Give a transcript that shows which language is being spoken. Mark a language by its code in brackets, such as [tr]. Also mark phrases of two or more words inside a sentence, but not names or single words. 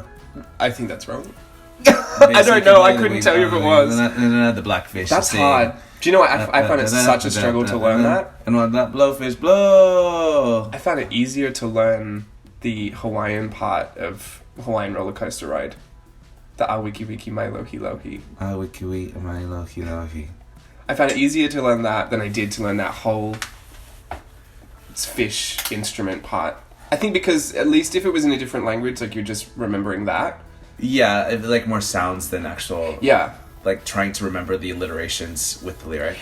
[en] I think that's wrong. I don't know. I couldn't tell you if it was. The blackfish. That's hard. Do you know what? I find it such a struggle to learn that. And when that blowfish blow. I found it easier to learn the Hawaiian part of Hawaiian roller coaster ride. [haw] The Awiki Wiki Mai Lohi Lohi. Awiki Wiki Mai Lohi Lohi. [en] I found it easier to learn that than I did to learn that whole fish instrument part. I think because at least if it was in a different language, like you're just remembering that. Yeah, like more sounds than actual... Yeah. Like trying to remember the alliterations with the lyric.